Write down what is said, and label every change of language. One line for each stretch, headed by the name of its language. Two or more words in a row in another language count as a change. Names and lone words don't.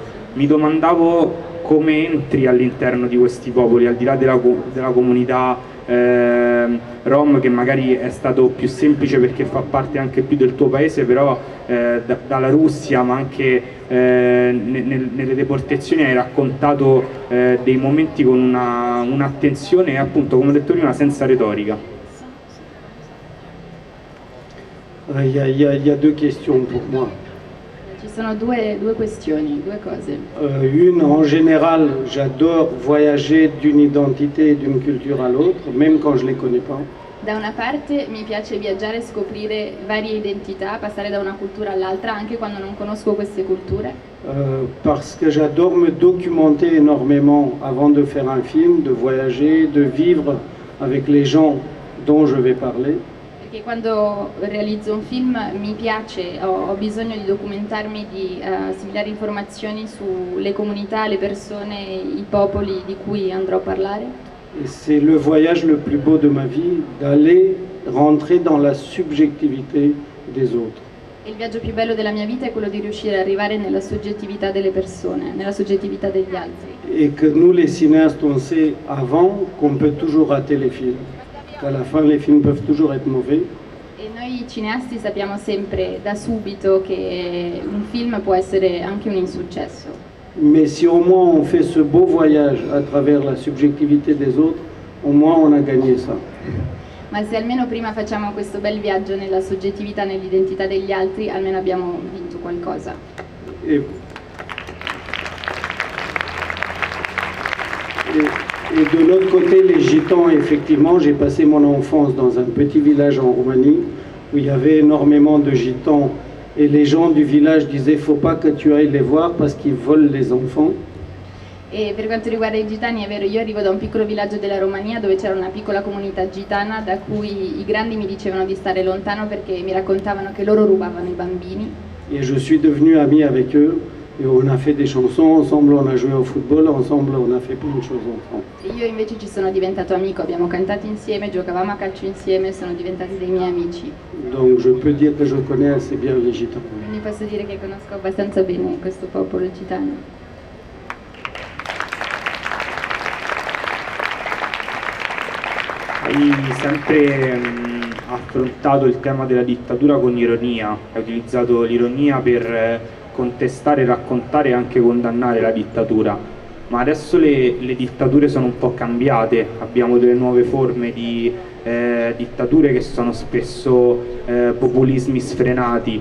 Italian: Mi domandavo come entri all'interno di questi popoli, al di là della comunità Rom, che magari è stato più semplice perché fa parte anche più del tuo paese, però dalla Russia, ma anche nelle deportazioni hai raccontato dei momenti con un'attenzione, appunto, come ho detto prima, senza retorica.
French: Il y a deux questions pour moi.
Italian: Ci sono due questioni, due cose.
French: Une, en général, j'adore voyager d'une identité et d'une culture à l'autre, même quand je ne les connais pas.
Italian: Da una parte mi piace viaggiare e scoprire varie identità, passare da una cultura all'altra, anche quando non conosco queste culture.
French: Parce que j'adore me documenter énormément avant de faire un film, de voyager, de vivre avec les gens dont je vais parler.
Italian: Perché quando realizzo un film mi piace, ho bisogno di documentarmi, di assimilare informazioni sulle comunità, le persone, i popoli di cui andrò a parlare.
French: Et c'est le voyage le plus beau de ma vie, d'aller rentrer dans la subjectivité des autres.
Italian: E il viaggio più bello della mia vita è quello di riuscire ad arrivare nella soggettività delle persone, nella soggettività degli altri.
French: Et que nous, les cinéastes, on sait avant qu'on peut toujours rater les films. Qu'à la fin, les films peuvent toujours être mauvais.
Italian: E noi cineasti sappiamo sempre da subito che un film può essere anche un insuccesso.
French: Mais si au moins on fait ce beau voyage à travers la subjectivité des autres, au moins on a gagné ça.
Italian: Ma se almeno prima facciamo questo bel viaggio nella soggettività, nell'identità degli altri, almeno abbiamo vinto qualcosa.
French: Et de l'autre côté, les Gitans, effectivement, j'ai passé mon enfance dans un petit village en Roumanie où il y avait énormément de Gitans et les gens du village disaient « faut pas que tu ailles les voir parce qu'ils volent les enfants ».
Italian: E per quanto riguarda i gitani, è vero, io arrivo da un piccolo villaggio della Romania dove c'era una piccola comunità gitana da cui i grandi mi dicevano di stare lontano perché mi raccontavano che loro rubavano i bambini.
French: Et je suis devenu ami avec eux. Et on a fait des chansons ensemble, on a joué au football ensemble, on a fait plein de choses ensemble.
Italian: E io invece ci sono diventato amico, abbiamo cantato insieme, giocavamo a calcio insieme, sono diventati dei miei amici.
French: Donc je peux dire que je connais assez bien les Gitans.
Italian: Quindi posso dire che conosco abbastanza bene questo popolo gitano. Hai sempre affrontato il tema della dittatura con ironia, hai utilizzato l'ironia per contestare, raccontare e anche condannare la dittatura, ma adesso le dittature sono un po' cambiate, abbiamo delle nuove forme di dittature che sono spesso populismi sfrenati.